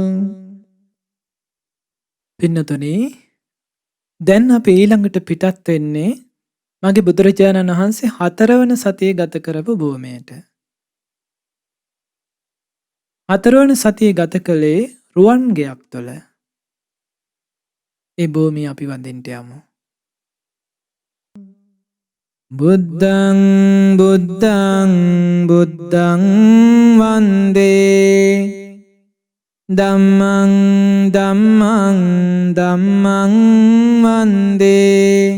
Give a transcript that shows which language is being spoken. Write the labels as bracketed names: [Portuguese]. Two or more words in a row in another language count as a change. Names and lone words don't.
[Sinhala] පින්නතුනි දැන් අපි ඊළඟට පිටත් වෙන්නේ මගේ බුදුරජාණන් වහන්සේ 4 වන සතියේ ගත කරපු භූමියට. 4 වන සතියේ ගත කළේ රුවන්ගෙයක් තුළ. ඒ භූමිය අපි වඳින්න යමු. [Pali] බුද්ධං බුද්ධං බුද්ධං වන්දේ ධම්මං ධම්මං ධම්මං වන්දේ